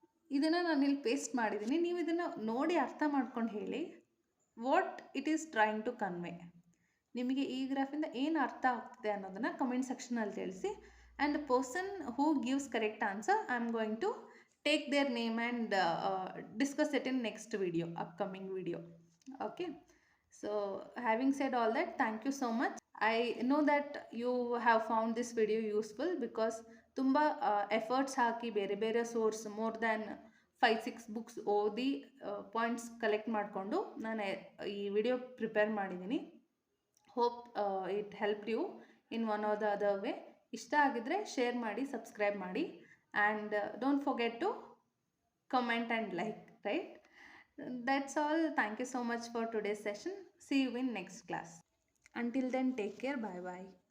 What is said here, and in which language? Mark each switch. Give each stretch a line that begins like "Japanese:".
Kannada: ಇದನ್ನು ನಾನು ಇಲ್ಲಿ ಪೇಸ್ಟ್ ಮಾಡಿದ್ದೀನಿ. ನೀವು ಇದನ್ನು ನೋಡಿ ಅರ್ಥ ಮಾಡ್ಕೊಂಡು ಹೇಳಿ
English: What it is trying to convey.
Kannada: ನಿಮಗೆ ಈ ಗ್ರಾಫಿಂದ ಏನು ಅರ್ಥ ಆಗ್ತಿದೆ ಅನ್ನೋದನ್ನು ಕಮೆಂಟ್ ಸೆಕ್ಷನಲ್ಲಿ ತಿಳಿಸಿ.
English: And the person who gives correct answer, I am going to take their name and discuss it in next video, upcoming video. Okay. So having said all that, thank you so much. I know that you have found this video useful because
Kannada: ತುಂಬ efforts ಹಾಕಿ ಬೇರೆ ಬೇರೆ source more than 5-6 books ಓದಿ points collect ಮಾಡಿಕೊಂಡು ನಾನು ಈ video prepare ಮಾಡಿದ್ದೀನಿ.
English: Hope it helped you in one or the other way.
Kannada: ಇಷ್ಟ ಆಗಿದ್ರೆ ಶೇರ್ ಮಾಡಿ, ಸಬ್ಸ್ಕ್ರೈಬ್ ಮಾಡಿ,
English: And don't forget to comment and like, right? That's all. Thank you so much for today's session. See you in next class. Until then, take care. Bye bye.